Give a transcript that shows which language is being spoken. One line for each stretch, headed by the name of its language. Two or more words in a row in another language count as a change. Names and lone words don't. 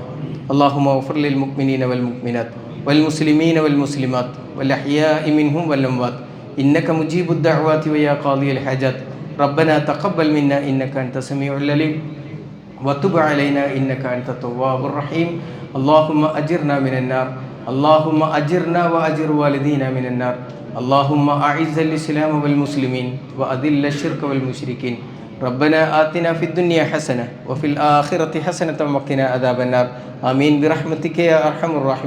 Arabic: اللهم اغفر للمؤمنين والمؤمنات والمسلمين والمسلمات والأحياء منهم والأموات إنك مجيب الدعوات ويا قاضي الحاجات ربنا تقبل منا إنك أنت السميع العليم وتب علينا إنك أنت التواب الرحيم. اللهم أجرنا من النار اللهم أجرنا وأجر والدينا من النار اللهم أعز الإسلام والمسلمين وأذل الشرك والمشركين. ربنا آتنا في الدنيا حسنة وفي الآخرة حسنة وقنا عذاب النار. آمين برحمتك يا أرحم الراحمين.